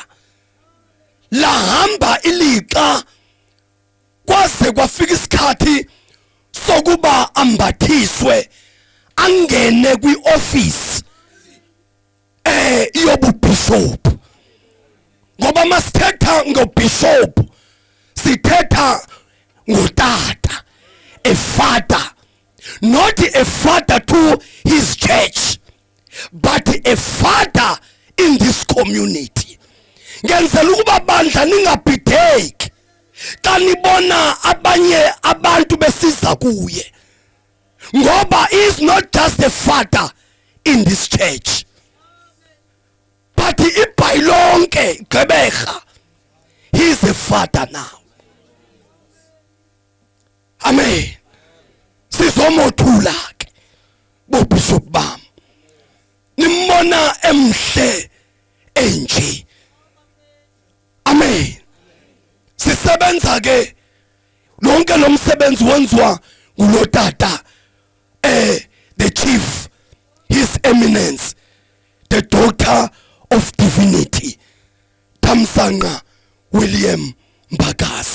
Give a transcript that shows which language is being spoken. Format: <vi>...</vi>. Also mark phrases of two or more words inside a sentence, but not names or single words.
<xh>Lahamba ilixa kwaze kwafika isikhathi sokuba ambathiswe angene kwioffice yobubishop. Ngoba masithetha ngobishop sithetha ngotata,</xh> <en>a father, not a father to his church, but a father in this community.</en> <xh>Ngenzela ukuba bandla ningabhideki kanibona abanye abantu besiza kuye.</xh> <en>Ngoba he is not just a father in this church, but ibhayilonke Gqeberha, he is a father now.</en> <xh>Amen. Sizomothula ke bo bishop bam. Nimbona emhle enje. Amen. Sisebenza ke lonke lo msebenzi wenziwa ngulotata</xh> <en>the chief, His Eminence, the Doctor of Divinity,</en> <xh>Thamsanqa William Mbakasa.</xh>